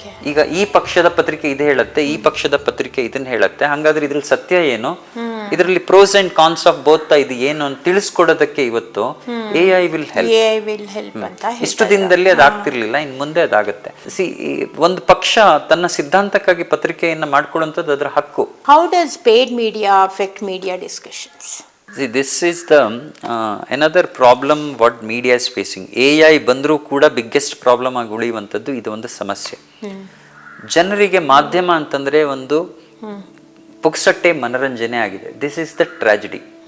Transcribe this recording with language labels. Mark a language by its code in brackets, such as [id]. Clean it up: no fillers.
[kn] ಈಗ ಈ ಪಕ್ಷದ ಪತ್ರಿಕೆ ಇದು ಹೇಳುತ್ತೆ, ಈ ಪಕ್ಷದ ಪತ್ರಿಕೆ ಇದನ್ನ ಹೇಳುತ್ತೆ, ಹಂಗಾದ್ರೆ ಇದ್ರಲ್ಲಿ ಸತ್ಯ ಏನು, ಇದರಲ್ಲಿ [en] pros and cons of both [kn] ಇದು ಏನು ಅಂತ ತಿಳಿಸ್ಕೊಡೋದಕ್ಕೆ ಇವತ್ತು AI [en] will help [kn] ಅಂತ. ಇಷ್ಟು ದಿನದಲ್ಲಿ ಅದಾಗ್ತಿರ್ಲಿಲ್ಲ, ಇನ್ ಮುಂದೆ ಅದಾಗುತ್ತೆ. ಒಂದು ಪಕ್ಷ ತನ್ನ ಸಿದ್ಧಾಂತಕ್ಕಾಗಿ ಪತ್ರಿಕೆಯನ್ನ ಮಾಡ್ಕೊಳ್ಳುವಂಥದ್ದು ಅದರ ಹಕ್ಕು. [en] How does paid media affect media discussions? See, this is the another problem what media is facing. [kn] AI ಬಂದರೂ ಕೂಡ ಬಿಗ್ಗೆಸ್ಟ್ ಪ್ರಾಬ್ಲಮ್ ಆಗಿ ಉಳಿಯುವಂಥದ್ದು ಇದು ಒಂದು ಸಮಸ್ಯೆ. ಜನರಿಗೆ ಮಾಧ್ಯಮ ಅಂತಂದ್ರೆ ಒಂದು ಪುಕ್ಸಟ್ಟೆ ಮನರಂಜನೆ ಆಗಿದೆ. [en] This is the tragedy.